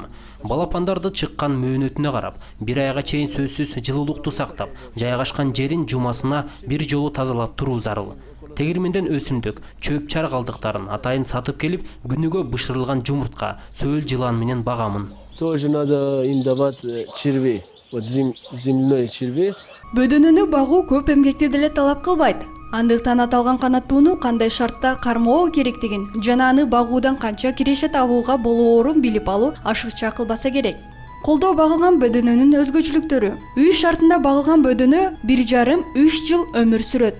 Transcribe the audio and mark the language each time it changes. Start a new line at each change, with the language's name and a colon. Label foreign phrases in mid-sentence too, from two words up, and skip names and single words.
Kyrgyz: Балапандарды чыккан мөөнөтүнө карап, бир айга чейин сөзсүз жылуулукту сактап, жайгашкан жерин жумасына бир жолу тазалап туруу зарыл. Тегирменден өсүмдүк, чөп чар калдыктарын атайын сатып келип, күнүгө бышырылган жумуртка, сөөл жылан менен багамын.
Russian: Тоже надо им давать червей. Вот земляной червей.
Kyrgyz: Бөдөнөнү багуу көп эмгекти деле талап кылбайт. Андыктан аталган канаттууну кандай шартта кармоо керектигин жана аны багуудан канча киреше табууга болоорун билип алуу ашыкча кылбаса керек. Колдо багылган бөдөнөнүн өзгөчөлүктөрү. Үй шартында багылган бөдөнө 1,5–3 жыл өмүр сүрөт.